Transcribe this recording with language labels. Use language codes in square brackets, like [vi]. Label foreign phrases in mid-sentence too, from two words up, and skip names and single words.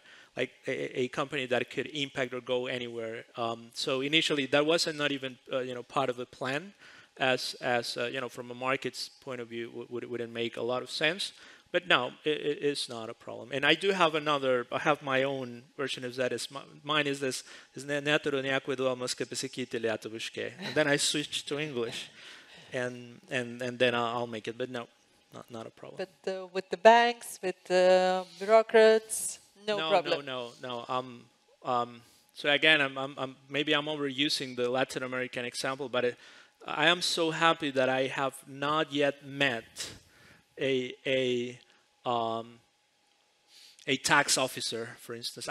[en] Like a company that could impact or go anywhere. So initially, that wasn't not even part of the plan, as from a market's point of view, wouldn't make a lot of sense. But no, it's not a problem. And I do have I have my own version of that. Mine is this, [lt] neturiu nieko įdomaus kaip pasakyti lietuviškai. [en] And then I switch to English, and then I'll make it. But no, not a problem. But with the banks, with the bureaucrats, no problem. No. So again, maybe I'm overusing the Latin American example, but I am so happy that I have not yet met a tax officer, for instance.